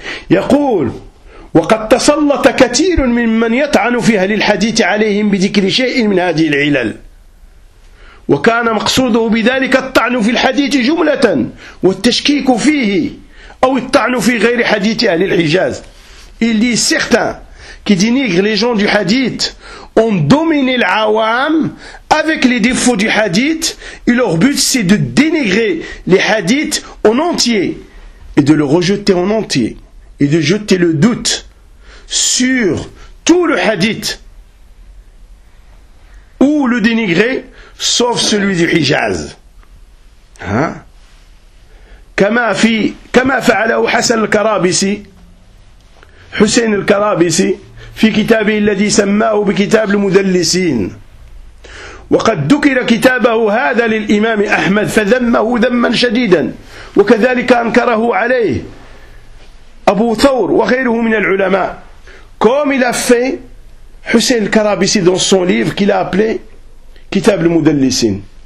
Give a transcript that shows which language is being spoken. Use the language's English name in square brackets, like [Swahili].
[Arabic] Yaqul وقد تسلط كثير من يطعن في اهل الحديث عليهم بذكر شيء من هذه العلل وكان مقصوده بذلك الطعن في الحديث جمله والتشكيك فيه او الطعن في غير حديث اهل الحجاز. [French] Il dit certains qui dénigrent les gens du hadith ont dominé l'awam avec les défauts du hadith et leur but c'est de dénigrer les hadiths en entier et de le rejeter en entier et de jeter le doute sur tout le hadith ou le dénigrer sauf celui du Hijaz. [Arabic] كما فعله حسن الكرابيسي حسين الكرابيسي في كتابه الذي سماه بكتاب المدلسين وقد ذكر كتابه هذا للإمام أحمد فذمه ذما شديدا وكذلك أنكره عليه Abu Thawr, wa ghayruhu min al-ulama. [French] Comme il a fait Hussein al-Karabisi dans son livre qu'il a appelé Kitab al-Mudallisin.